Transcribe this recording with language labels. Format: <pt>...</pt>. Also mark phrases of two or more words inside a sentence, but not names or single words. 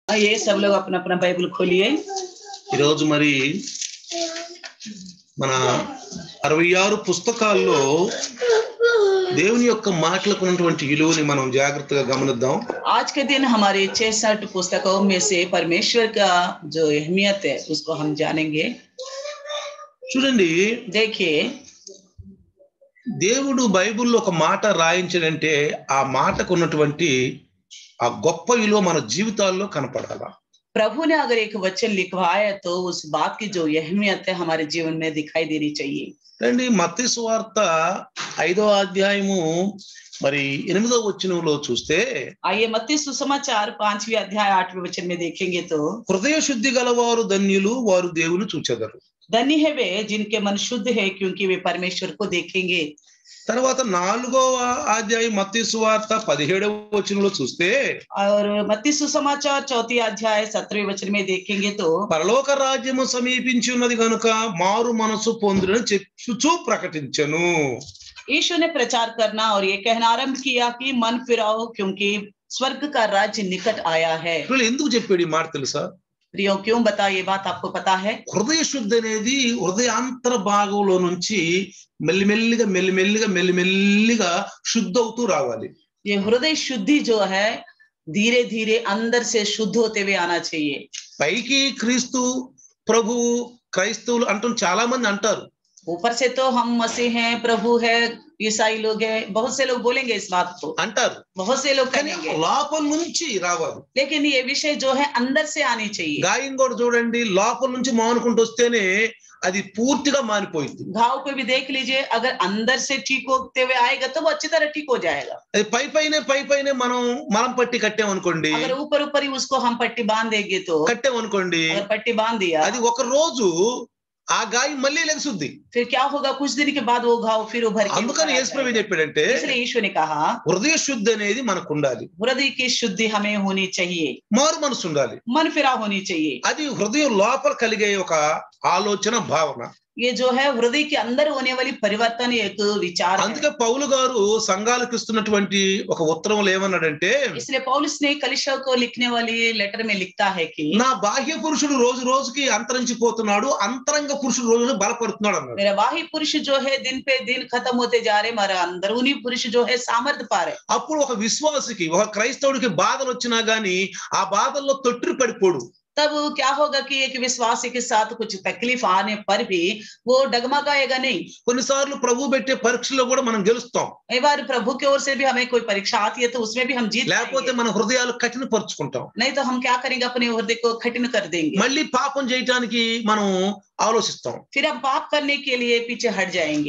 <hi>ये सब लोग अपना अपना बाइबल खोलिए।</hi> <te>ఈరోజు మరి మన 66 పుస్తకాల్లో దేవుని యొక్క మాటలకు ఉన్నటువంటి విలువని మనం జాగ్రత్తగా గమనిద్దాం.</te> <hi>आज के दिन हमारे 66 पुस्तकों में से परमेश्वर का जो अहमियत है उसको हम जानेंगे.</hi> <te>చూడండి,</te> <hi>देखिए,</hi> <te>దేవుడు బైబిల్లో ఒక మాట రాయించాడంటే ఆ మాటకు ఉన్నటువంటి ఆ గొప్ప విలువ మన జీవితాల్లో కనపడాలి.</te> <hi>प्रभु ने अगर एक वचन लिखवाया तो उस बात की जो अहमियत है हमारे जीवन में दिखाई देनी चाहिए.</hi> <te>రండి, మత్తయి సువార్త 5వ అధ్యాయము మరి 8వ వచనంలో చూస్తే,</te> <hi>आइए मत्ती सुसमाचार 5वें अध्याय 8वें वचन में देखेंगे तो,</hi> <te>హృదయ శుద్ధి గలవారు ధన్యులు, వారు దేవుని చూచెదరు.</te> <hi>धन्य है वे जिनके मन शुद्ध है क्योंकि वे परमेश्वर को देखेंगे.</hi> <te>తర్వాత 4వ అధ్యాయం మత్తయి సువార్త 17వ వచనంలో చూస్తే,</te> <hi>और मत्ती सुसमाचार 4 अध्याय 17वें वचन में देखेंगे तो,</hi> <te>పరలోక రాజ్యము సమీపించి ఉన్నది గనుక మారు మనసు పొందురని చెప్పుచూ ప్రకటించెను.</te> <hi>यीशु ने प्रचार करना और ये कहना आरंभ किया कि मन फिराओ क्योंकि स्वर्ग का राज्य निकट आया है.</hi> <te>వీళ్ళు ఎందుకు చెప్పాడు ఈ మాట తెలుసా?</te> <hi>प्रियो, क्यों बता ये बात आपको पता है?</hi> <te>హృదయ శుద్ధి అనేది హృదయాంతర భాగంలో నుంచి మెల్లిమెల్లిగా శుద్ధి అవుతూ రావాలి.</te> <hi>ये हृदय शुद्धि जो है धीरे धीरे अंदर से शुद्ध होते हुए आना चाहिए.</hi> <te>పైకి క్రీస్తు ప్రభు క్రైస్తవులు అంటూ చాలా మంది అంటారు.</te> <hi>ऊपर से तो हम मसीह हैं, प्रभु है, ईसाई लोग हैं, बहुत से लोग बोलेंगे इस बात को,</hi> <te>అంటారు.</te> <hi>बहुत से लोग</hi> <te>కానీ</te> <hi>कहेंगे,</hi> <te>లోపల నుంచి రావాలి.</te> <hi>लेकिन ये विषय जो है अंदर से आनी चाहिए.</hi> <te>గాయం కూడా చూడండి, లోపల నుంచి మానుకుంటూ వస్తేనే అది పూర్తిగా మానిపోయింది.</te> <hi>घाव को भी देख लीजिए, अगर अंदर से ठीक होते हुए आएगा तो वो अच्छी तरह ठीक हो जाएगा.</hi> <te>అది పైపైనే మనం మలం పట్టి కట్టామనుకోండి,</te> <hi>अगर ऊपर ऊपर ही उसको हम पट्टी बांध देंगे तो,</hi> <te>కట్టామనుకోండి,</te> <hi>अगर पट्टी बांध दिया</hi> <te>అది ఒక రోజు ఆ గాయం మళ్ళీ లెగుసుద్ది.</te> <hi>फिर क्या होगा? कुछ दिन के बाद वो घाव फिर उभर के</hi> <te>అందుకని యేసు ప్రభు చెప్పాడంటే,</te> <hi>इसलिए यीशु ने कहा</hi> <te>హృదయ శుద్ధి అనేది మనకు ఉండాలి.</te> <hi>हृदय की शुद्धि हमें होनी चाहिए,</hi> <te>మారు మనసు ఉండాలి.</te> <hi>मन फिरा होनी चाहिए.</hi> <te>అది హృదయం లోపల కలిగే ఒక ఆలోచన భావన.</te> <hi>ये जो है हृदय के अंदर होने वाली परिवर्तन एक विचार है.</hi> <te>అందుకే పౌలు గారు సంఘాలకు ఇస్తున్నటువంటి ఒక ఉత్తరంలో ఏమన్నాడంటే,</te> <hi>इसलिए पौलुस ने कलीसिया को लिखने वाली लेटर में लिखता है कि</hi> <te>నా బాహ్య పురుషుడు రోజు రోజుకి అంతరించిపోతున్నాడు, అంతరంగ పురుషుడు రోజు రోజు బలపడుతున్నాడు అన్నాడు.</te> <hi>मेरा बाह्य पुरुष जो है दिन पे दिन खत्म होते जा रहे, मेरा अंदरूनी पुरुष जो है सामर्थ्य पा रहे.</hi> <te>అప్పుడు ఒక విశ్వాసికి, ఒక క్రైస్తవుడికి బాధలు వచ్చినా గానీ ఆ బాధల్లో తొట్టిరి పడిపోడు.</te> <hi>तब क्या होगा कि एक विश्वासी के साथ कुछ तकलीफ आने पर भी वो डगमगाएगा नहीं.</hi> <te>కొన్నిసార్లు ప్రభు పెట్టే పరీక్షలో కూడా మనం గెలుస్తాం.</te> <hi>एक बार प्रभु की ओर से भी हमें कोई परीक्षा आती है तो उसमें भी हम जीत</hi> <te>లేకపోతే</te> <hi>जाएंगे.</hi> <te>మన హృదయాలు కఠినపరుచుకుంటాం.</te> <hi>नहीं तो हम क्या करेंगे? अपने हृदय को कठिन कर देंगे,</hi> <te>మళ్ళీ పాపం చేయటానికి మనం ఆలోచిస్తాం.</te> <hi>फिर हम पाप करने के लिए पीछे हट जाएंगे.</hi>